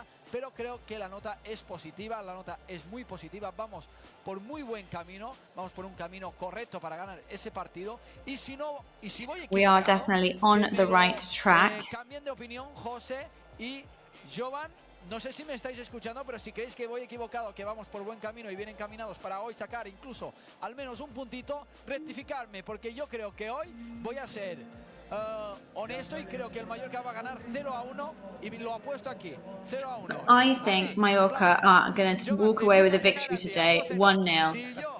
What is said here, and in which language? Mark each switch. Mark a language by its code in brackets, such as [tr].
[es] Pero creo que la nota es positiva, la nota es muy positiva. Vamos por muy buen camino, vamos por un camino correcto para ganar ese partido. Y si no, y si voy equivocado, [en] we are definitely on the right track. [es] Cambien de opinión, José y Jovan. No sé si me estáis escuchando, pero si creéis que voy equivocado, que vamos por buen camino y bien encaminados para hoy sacar incluso al menos un puntito, rectificarme, porque yo creo que hoy voy a ser honesto y creo que el Mallorca va a ganar 0-1 y lo apuesto aquí, 0-1. [en] I think Mallorca are going to walk away with a victory today, 1-0.